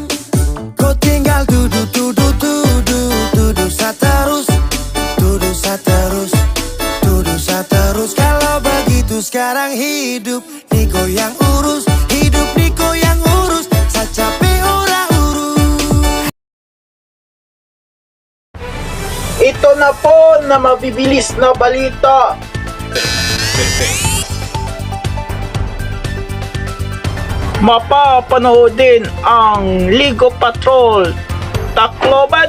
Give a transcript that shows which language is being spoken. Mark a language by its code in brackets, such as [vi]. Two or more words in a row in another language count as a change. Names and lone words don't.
[id] Kau tinggal duduk terus. Kalau begitu sekarang hidup Niko yang urus, hidup Niko yang urus. Saya capek ora urus. [tl] Ito na po na mabibilis na balita. Mapapanood din ang Ligo Patrol Tacloban.